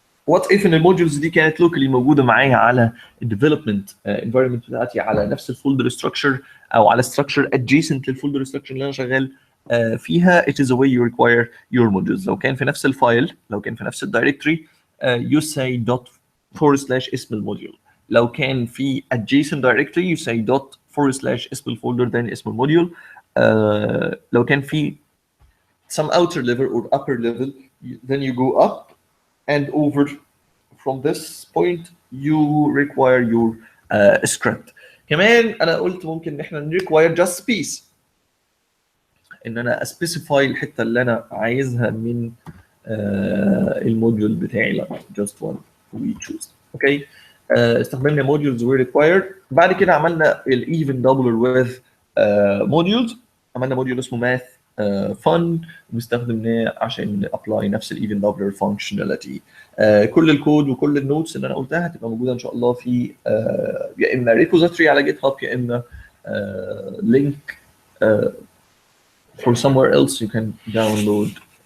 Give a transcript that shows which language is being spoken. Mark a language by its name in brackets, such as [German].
[English] What if [Arabic] ان الموديولز دي كانت locally موجوده معايا على الديفلوبمنت environment بتاعتي على نفس الفولدر structure او على structure adjacent للفولدر structure اللي انا شغال فيها. [English] It is a way you require your modules. [Arabic] لو كان في نفس الفايل، لو كان في نفس الدايركتوري [English] you say dot forward slash [Arabic] اسم الموديول. لو كان في [English] adjacent directory you say dot forward slash [Arabic] اسم الفولدر then اسم الموديول. لو كان في [English] some outer level or upper level then you go up and over. From this point you require your script. [Arabic] كمان انا قلت ممكن ان احنا require just space، ان انا specify الحته اللي انا عايزها من الموديول بتاعي. [English] لا just one we choose. [Arabic] اوكي، استخدمنا [English] modules were required. [Arabic] بعد كده عملنا even doubler with modules. عملنا موديول اسمه math fun واستخدمناه عشان ابلاي نفس الايفن دبلر فانكشناليتي. كل الكود وكل النوتس اللي انا قلتها هتبقى موجوده ان شاء الله في يا اما ريبوزيتوري على جيت هاب يا اما لينك [English] for somewhere else you can download.